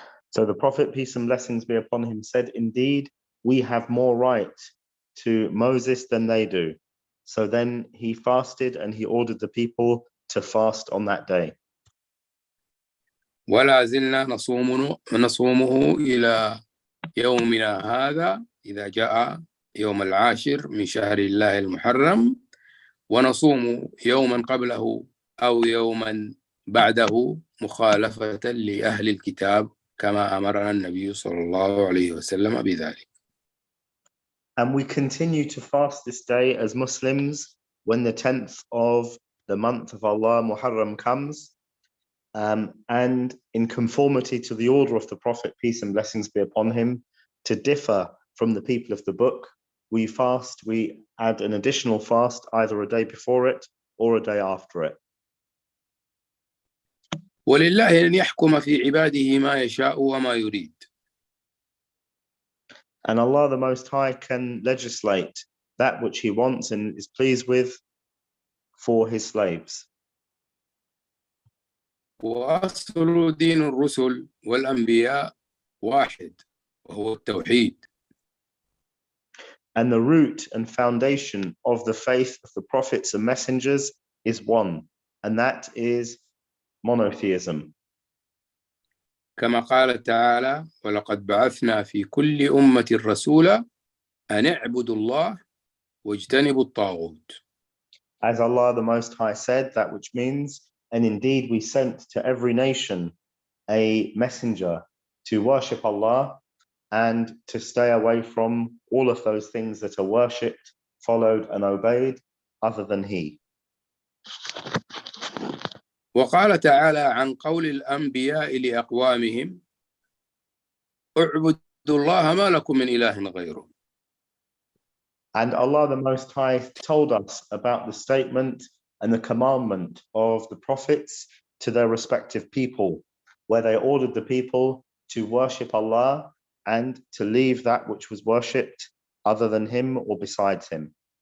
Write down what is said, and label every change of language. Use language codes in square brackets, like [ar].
[en] So the Prophet, peace and blessings be upon him, said, indeed, we have more right to Moses than they do. So then he fasted and he ordered the people to fast on that day. [ar] ولا زلنا نصومه إلى يومنا هذا إذا جاء يوم العاشر من شهر الله المحرم، ونصوم يوما قبله أو يوما بعده مخالفة لأهل الكتاب كما أمرنا النبي صلى الله عليه وسلم بذلك. [en] And we continue to fast this day as Muslims when the 10th of the month of Allah, Muharram, comes. And in conformity to the order of the Prophet, peace and blessings be upon him, to differ from the people of the book, we add an additional fast either a day before it or a day after it. [ar] ولله أن يحكم في عباده ما يشاء وما يريد. [en] And Allah the Most High can legislate that which he wants and is pleased with for his slaves. [ar] وأصل دين الرسل والأنبياء واحد وهو التوحيد. [en] And the root and foundation of the faith of the prophets and messengers is one, and that is monotheism. [ar] كما قال تعالى ولقد بعثنا في كل أمة رسولا أن اعبدوا الله واجتنبوا الطاغوت. [en] As Allah the Most High said, that which means, and indeed we sent to every nation a messenger to worship Allah and to stay away from all of those things that are worshipped, followed and obeyed other than He. [ar] وقال تعالى عن قول الأنبياء لأقوامهم اعبدوا الله ما لكم من إله غيره. [en] And Allah the Most High told us about the statement and the commandment of the prophets to their respective people. where they ordered the people to worship Allah and to leave that which was worshipped other than him or besides him.